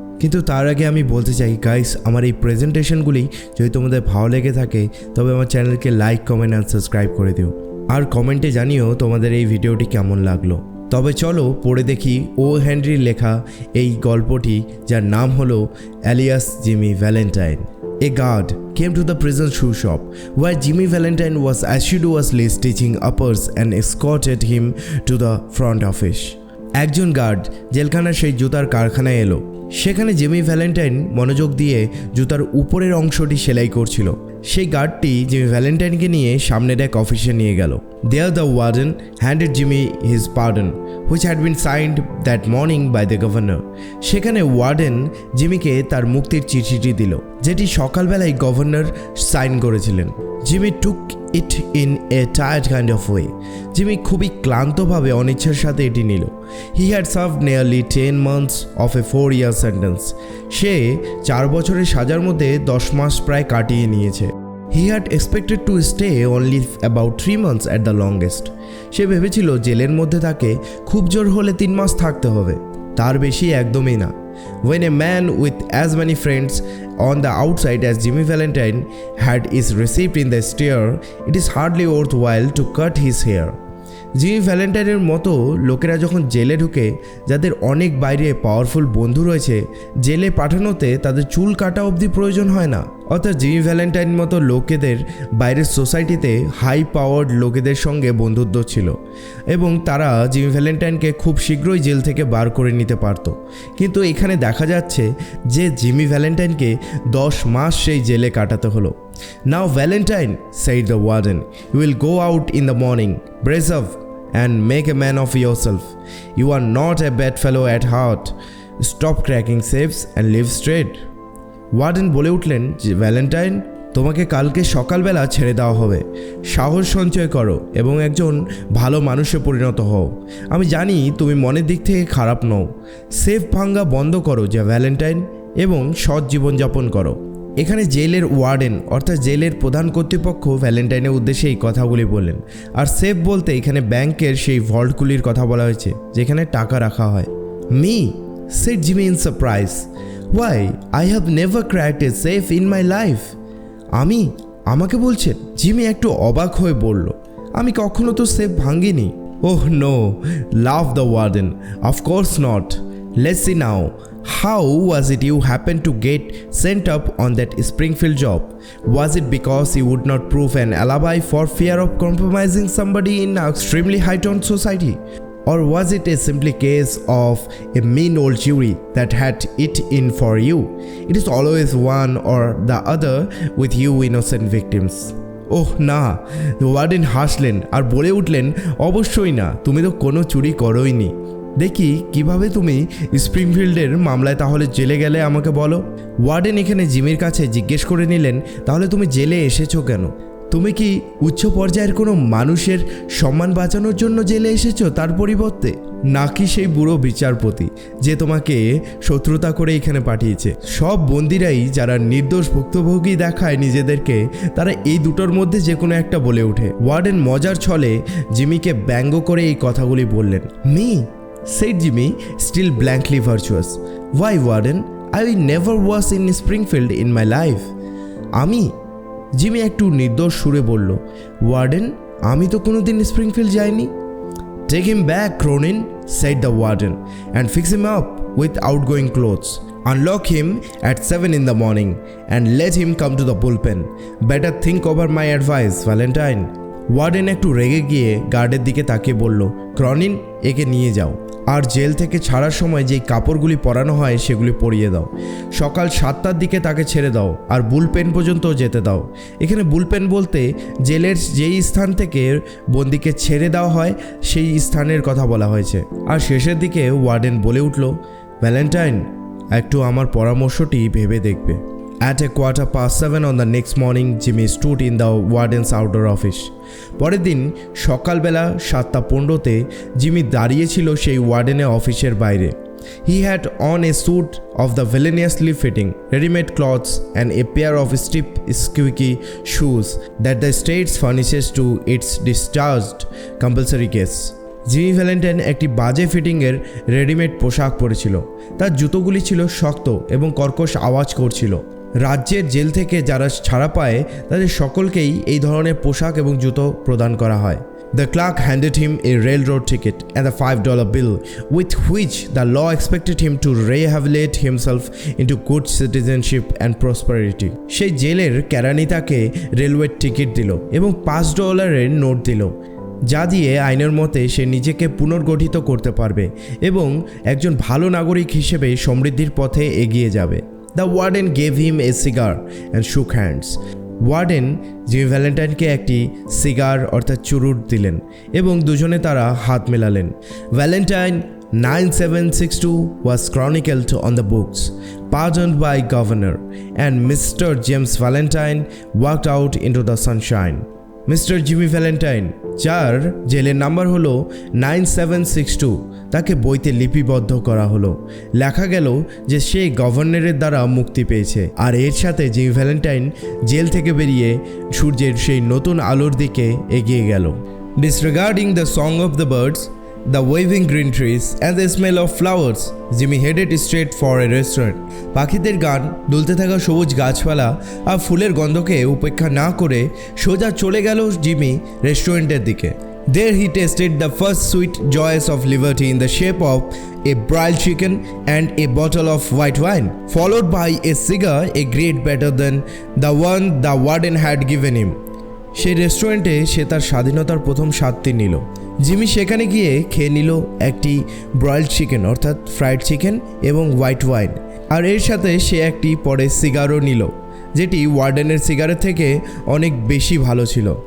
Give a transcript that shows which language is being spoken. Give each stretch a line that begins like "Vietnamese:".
Bangla: কিন্তু তার আগে আমি বলতে চাই গাইস, আমার এই প্রেজেন্টেশনগুলি যদি তোমাদের ভালো লেগে থাকে তবে আমার চ্যানেলকে লাইক, কমেন্ট অ্যান্ড সাবস্ক্রাইব করে দিও, আর কমেন্টে জানিও তোমাদের এই ভিডিওটি কেমন লাগলো। তবে চলো পড়ে দেখি ও হেনরির লেখা এই গল্পটি, যার নাম হলো alias Jimmy Valentine.
English: A guard came to the prison shoe shop where Jimmy Valentine was assiduously stitching uppers and escorted him to the front office.
Bangla: একজন গার্ড জেলখানার সেই জুতার কারখানায় এলো। সেখানে জিমি ভ্যালেন্টাইন মনোযোগ দিয়ে জুতার উপরের অংশটি সেলাই করছিল। সেই গার্ডটি জিমি ভ্যালেন্টাইনকে নিয়ে সামনের এক অফিসে নিয়ে গেল।
English: There the warden handed Jimmy his pardon, which had been signed that morning by the governor.
Bangla: সেখানে ওয়ার্ডেন জিমিকে তার মুক্তির চিঠিটি দিল, যেটি সকালবেলায় গভর্নর সাইন করেছিলেন।
English: Jimmy took it in a tired kind of way.
Bangla: Jimmy খুবই ক্লান্তভাবে অনিচ্ছার সাথে এটি নিল।
English: He had served nearly 10 months of a 4-year sentence.
Bangla: সে 4 বছরের সাজার মধ্যে 10 মাস প্রায় কাটিয়ে নিয়েছে।
English: He had expected to stay only about 3 months at the longest.
Bangla: সে ভেবেছিল জেলের মধ্যে তাকে খুব জোর হলে 3 মাস থাকতে হবে, তার বেশি একদমই না।
English: When a man with as many friends on the outside as Jimmy Valentine had is received in the exterior, it is hardly worthwhile to cut his hair.
Bangla: Jimmy ভ্যালেন্টাইনের মতো লোকেরা যখন জেলে ঢুকে, যাদের অনেক বাইরে পাওয়ারফুল বন্ধু রয়েছে, জেলে পাঠানোতে তাদের চুল কাটা অবধি প্রয়োজন হয় না। অর্থাৎ জিমি ভ্যালেন্টাইন মতো লোকেদের বাইরের সোসাইটিতে হাই পাওয়ার্ড লোকেদের সঙ্গে বন্ধুত্ব ছিল, এবং তারা জিমি ভ্যালেন্টাইনকে খুব শীঘ্রই জেল থেকে বার করে নিতে পারত। কিন্তু এখানে দেখা যাচ্ছে যে জিমি ভ্যালেন্টাইনকে 10 মাস সেই জেলে কাটাতে হলো।
English: Now Valentine, said the warden, you will go out in the morning, brace up and make a man of yourself. You are not a bad fellow at heart. Stop cracking safes and live straight.
Bangla: Warden বলে উঠলেন যে Valentine, তোমাকে কালকে সকালবেলা ছেড়ে দেওয়া হবে। সাহস সঞ্চয় করো এবং একজন ভালো মানুষে পরিণত হও। আমি জানি তুমি মনের দিক থেকে খারাপ নও। সেফ ভাঙ্গা বন্ধ করো যে ভ্যালেন্টাইন, এবং সৎ জীবনযাপন করো। এখানে জেলের ওয়ার্ডেন অর্থাৎ জেলের প্রধান কর্তৃপক্ষ ভ্যালেন্টাইনের উদ্দেশ্যে এই কথাগুলি বললেন। আর সেফ বলতে এখানে ব্যাংকের সেই ভল্টগুলির কথা বলা হয়েছে, যেখানে টাকা রাখা হয়।
English: Me, said Jimmy in surprise. Why, I have never cracked a safe in my life.
Bangla: আমাকে বলছেন? জিমি একটু অবাক হয়ে বলল, আমি কখনো তো safe ভাঙিনি।
English: Oh no, laughed the warden. Of course not. Let's see now. How was it you happened to get sent up on that Springfield job? Was it because you would not prove an alibi for fear of compromising somebody in extremely high-toned society? Or was it a simply case of a mean old jury that had it in for you? It is always one or the other with you innocent victims.
Bangla: ওহ না, warden হাসলেন আর বলে উঠলেন, অবশ্যই না, তুমি তো কোনো চুরি করোইনি। দেখি কিভাবে তুমি স্প্রিংফিল্ডের মামলায় তাহলে জেলে গেলে আমাকে বলো। ওয়ার্ডেন এখানে জিমির কাছে জিজ্ঞেস করে নিলেন, তাহলে তুমি জেলে এসেছো কেন? তুমি কি উচ্চ পর্যায়ের কোনো মানুষের সম্মান বাঁচানোর জন্য জেলে এসেছো তার পরিবর্তে, নাকি সেই বুড়ো বিচারপতি যে তোমাকে শত্রুতা করে এখানে পাঠিয়েছে? সব বন্দিরাই যারা নির্দোষ ভুক্তভোগী দেখায় নিজেদেরকে, তারা এই দুটোর মধ্যে যে কোনো একটা বলে ওঠে। ওয়ার্ডেন মজার ছলে জিমিকে ব্যঙ্গ করে এই কথাগুলি বললেন।
English: Me, said Jimmy, still blankly virtuous. Why, Warden? I never was in Springfield in my life.
Bangla: আমি? জিমি একটু নির্দোষ সুরে বলল, ওয়ার্ডেন, আমি তো কোনোদিন স্প্রিংফিল্ড যাইনি।
English: Take him back, Cronin, said the warden, and fix him up with outgoing clothes. Unlock him at 7 in the morning and let him come to the bullpen. Better think over my advice, Valentine.
Bangla: Warden একটু রেগে গিয়ে গার্ডের দিকে তাকিয়ে বলল, ক্রনিন, একে নিয়ে যাও আর জেল থেকে ছাড়ার সময় যেই কাপড়গুলি পরানো হয় সেগুলি পরিয়ে দাও। সকাল 7টার দিকে তাকে ছেড়ে দাও আর বুলপেন পর্যন্ত যেতে দাও। এখানে বুলপেন বলতে জেলের যেই স্থান থেকে বন্দিকে ছেড়ে দেওয়া হয় সেই স্থানের কথা বলা হয়েছে। আর শেষের দিকে ওয়ার্ডেন বলে উঠল, ভ্যালেন্টাইন, একটু আমার পরামর্শটি ভেবে দেখবে।
English: At 7:15 on the next morning, Jimmy stood in the warden's outdoor office.
Bangla: পরের দিন সকালবেলা 7:15-তে জিমি দাঁড়িয়েছিল সেই ওয়ার্ডেনের অফিসের বাইরে।
English: He had on a suit of the villainously fitting, ready-made clothes and a pair of stiff, squeaky shoes that the state furnishes to its discharged compulsory guests.
Bangla: Jimmy Valentine একটি বাজে ফিটিংয়ের readymade পোশাক পরেছিল। তার জুতোগুলি ছিল শক্ত এবং কর্কশ আওয়াজ করছিল। রাজ্যের জেল থেকে যারা ছাড়া পায় তাদের সকলকেই এই ধরনের পোশাক এবং জুতো প্রদান করা হয়।
English: The clerk handed him a railroad ticket and a $5 bill with which the law expected him to rehabilitate himself into good citizenship and prosperity.
Bangla: সেই জেলের কেরানি তাকে রেলওয়ের টিকিট দিল এবং $5 নোট দিল, যা দিয়ে আইনের মতে সে নিজেকে পুনর্গঠিত করতে পারবে এবং একজন ভালো নাগরিক হিসেবে সমৃদ্ধির পথে এগিয়ে যাবে।
English: The warden gave him a cigar and shook hands.
Bangla: Warden Jimmy ভ্যালেন্টাইনকে একটি সিগার অর্থাৎ চুরুট দিলেন এবং দুজনে তারা হাত মেলালেন।
English: Valentine 9762 was chronicled on the books, pardoned by governor, and Mr. James Valentine walked out into the sunshine.
Bangla: Mister Jimmy Valentine, যার জেলের number হলো 9762, তাকে বইতে লিপিবদ্ধ করা হলো। লেখা গেল যে সে গভর্নরের দ্বারা মুক্তি পেয়েছে। আর এর সাথে জিমি ভ্যালেন্টাইন জেল থেকে বেরিয়ে সূর্যের সেই নতুন আলোর দিকে এগিয়ে গেল।
English: Disregarding the song of the birds, the waving green trees and the smell of flowers, Jimmy headed straight for a restaurant.
Bangla: পাখিদের গান, দুলতে থাকা সবুজ গাছপালা আর ফুলের গন্ধকে উপেক্ষা না করে সোজা চলে গেল জিমি রেস্টুরেন্টের দিকে।
English: There he tasted the first sweet joys of liberty in the shape of a broiled chicken and a bottle of white wine, followed by a cigar a grade better than the one the warden had given him.
Bangla: সেই রেস্টুরেন্টে সে তার স্বাধীনতার প্রথম স্বাদটি নিল। Jimmy সেখানে গিয়ে খেয়ে নিল একটি ব্রয়েলড চিকেন অর্থাৎ ফ্রাইড চিকেন এবং হোয়াইট ওয়াইন, আর এর সাথে সে একটি পরে সিগারও নিল, যেটি ওয়ার্ডেনের সিগারের থেকে অনেক বেশি ভালো ছিল।